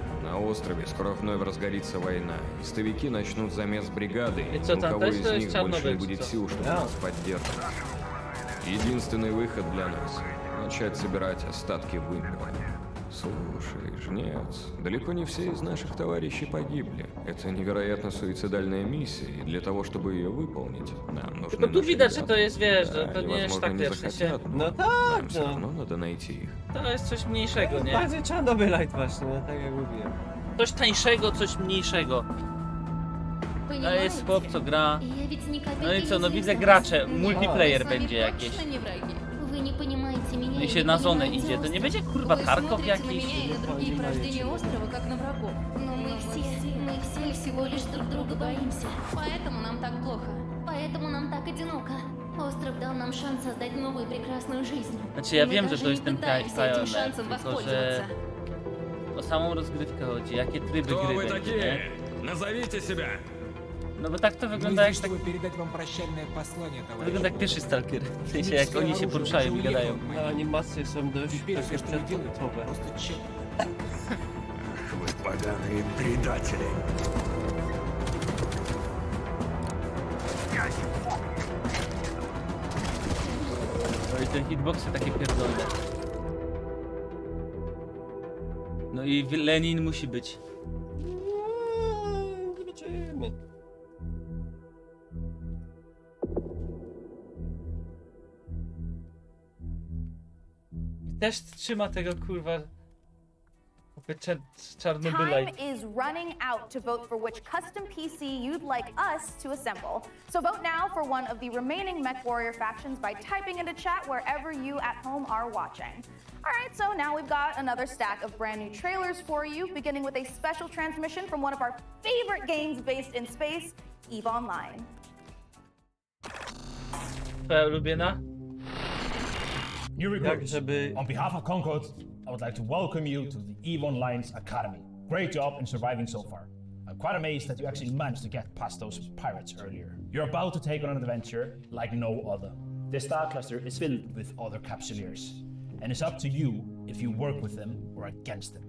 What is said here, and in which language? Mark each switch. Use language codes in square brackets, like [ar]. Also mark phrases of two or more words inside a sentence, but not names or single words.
[ru] На острове скоро вновь разгорится война. Истовики начнут замес бригады, и ни у кого из них больше не будет сил, чтобы нас поддерживать. Единственный выход для нас — начать собирать остатки вымпела. Слушай, жнец, далеко не все из наших товарищей погибли. Это невероятно суицидальная миссия, и для того, чтобы ее выполнить, нам нужны [pl] Tylko tu [ru] наши [pl] widać, że [ru] ребята. [pl] to jest, wiesz, że [ru] Да, [pl] to [ru] они, [pl] nie jest [ru] возможно, [pl] tak, [ru] не [pl] wiesz, w sensie... [ru] захотят, но [pl] No tak, [ru] нам все равно надо найти их. [pl] To jest coś mniejszego, nie? Bardziej Czarnobylite właśnie, no tak jak mówiłem. Coś tańszego, coś mniejszego. To jest chłop, co gra. No i co, no widzę gracze, multiplayer będzie jakieś. No i się na zonę idzie, to nie będzie kurwa Tarkov jakiś? [ru] Остров дал нам шанс создать новую прекрасную жизнь. [pl] Znaczy ja wiem, że to jest ten [ru] Пытаемся [pl] pioneer, [ru] этим шансом [pl] tylko że [ru] воспользоваться. [pl] o samą rozgrywkę chodzi, jakie tryby [ru] Кто [pl] gry [ru] вы [pl] będzie, [ru] такие? [pl] nie? [ru] Назовите себя. [pl] No bo tak to wygląda jak tak... [ru] передать вам прощальное послание, [pl] To wygląda jak pierwszy Stalker, w sensie jak oni się poruszają i gadają. No, animacje są dość takie przedmiotowe. [ru] Вы поганые предатели. [pl] No i te hitboxy takie pierdolne. No i Lenin musi być. Zobaczymy. Też trzyma tego kurwa... [en] Time [pl] Czarnobylite. [en] is running out to vote for which custom PC you'd like us to assemble. So vote now for one of the remaining Mech Warrior factions by typing into chat wherever you at home are watching. Alright, so now we've got another stack of brand new trailers for you, beginning with a special transmission from one of our favorite games based in space, EVE Online. [pl] Twoja ulubiona? [en] New recruits, on behalf of Concord, I would like to welcome you to the EVE Online's Academy. Great job in surviving so far. I'm quite amazed that you actually managed to get past those pirates earlier. You're about to take on an adventure like no other. This star cluster is filled with other capsuleers, and it's up to you if you work with them or against them.